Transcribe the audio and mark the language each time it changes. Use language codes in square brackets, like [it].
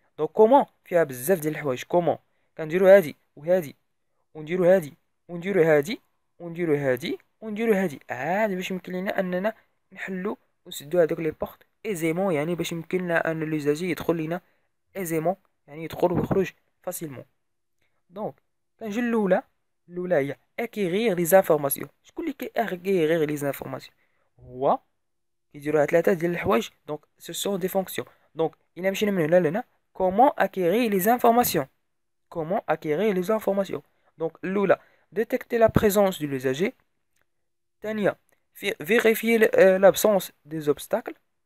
[ar] دونك كومون فيها بزاف ديال الحوايج. كومون كنديروا هادي وهادي ونديروا هادي ونديروا هادي ونديروا هادي ونديروا هادي عاد باش يمكن لنا اننا نحلوا ونسدوا هذوك لي بورت ايزيمون، يعني باش يمكن لنا ان لوزاجي يدخل لنا ايزيمون، يعني يدخل ويخرج فاسيلمون. دونك كنجي الاولى [fr] الاولى هي acquérir les informations. [ar] شكون اللي كي [fr] acquérir les informations؟ [ar] هو كيديروها ثلاثه ديال الحوايج. [fr] دونك ce sont des fonctions. [ar] دونك الا مشينا من هنا لهنا [fr] comment acquérir les informations. Comment acquérir les informations. Donc الاولى détecter la présence de l'usager. الثانيه vérifier l'absence des obstacles.